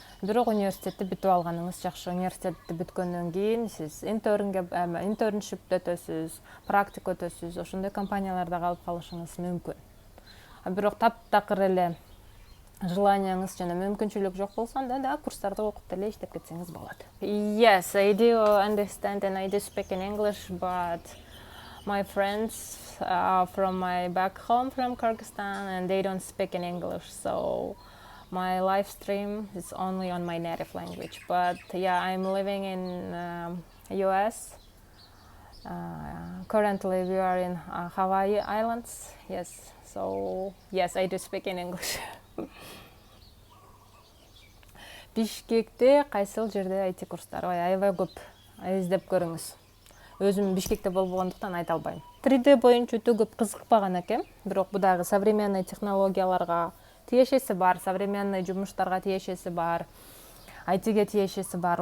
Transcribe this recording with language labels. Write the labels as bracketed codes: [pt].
[ky] Бирок университетти бүтүп алганыңыз жакшы. Университетти бүткөндөн кийин сиз интерншип өтөсүз, практик өтөсүз, ошондой компанияларда калып калышыңыз мүмкүн. Бирок таптакыр эле желанияңыз жана мүмкүнчүлүк жок болсо, да курстарды окуп деле иштеп кетсеңиз болот. [en] Yes, I do understand and I do speak in English, but my friends from my back home from Kyrgyzstan and they don't speak in English, so my live stream is only on my native language. But yeah, I'm living in US. Currently we are in Hawaii Islands. Yes, so yes, I do speak in English. [ky] Бишкекте кайсыл жерде IT курстары? Аябай көп. Издеп көрүңүз. Өзүм Бишкекте болбогондуктан айта албайм. 3D боюнча өтө көп кызыкпаган экем, бирок бу дагы современный технологияларга тиешеси бар, современный жумуштарга тиешеси бар, IT-ге тиешеси бар.